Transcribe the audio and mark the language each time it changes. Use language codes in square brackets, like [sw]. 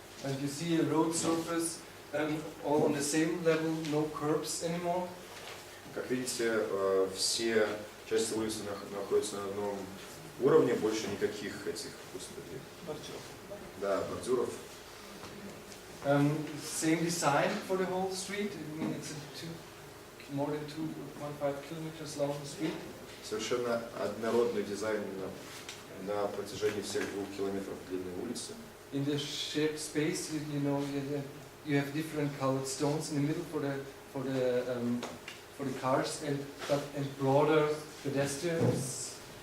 [en] And you see a road surface, all on the same level, no curbs anymore. [ru] Как видите, все части улицы находятся на одном уровне, больше никаких этих бордюров. Да, бордюров. [en] Same design for the whole street. I mean, it's more than 2.5 kilometers long street. [ru] Совершенно однородный дизайн на протяжении всех 2 километров длинной улицы. [en] In the shared space, you have different colored stones in the middle for the cars and broader pedestrians.